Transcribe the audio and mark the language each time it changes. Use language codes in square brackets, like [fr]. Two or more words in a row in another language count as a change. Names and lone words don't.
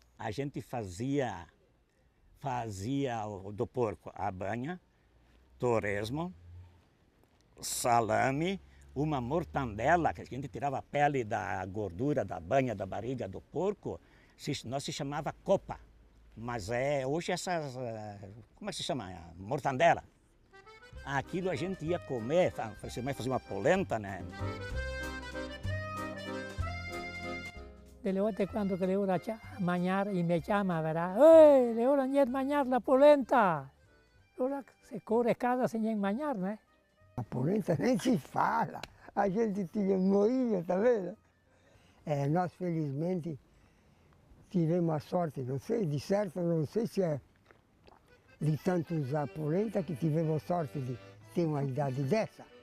[pt] A gente fazia do porco a banha, torresmo, salame, uma mortandela, que a gente tirava a pele da gordura da banha, da barriga do porco, nós se chamava copa. Mas hoje essas, como é que se chama? Mortandela. Aquilo a gente ia comer, fazia uma polenta, né? [vec] Delle volte quando che le ora mangiare e mi chiama, verrà, «Ehi, le ora niente mangiare la polenta!» Allora se corre a casa [pt] sem nem [vec] mangiar, né? [pt] A polenta nem se fala, a gente tinha moinho, tá vendo? Nós felizmente tivemos a sorte, não sei, de certo, não sei se é de tanto usar polenta que tivemos sorte de ter uma idade dessa.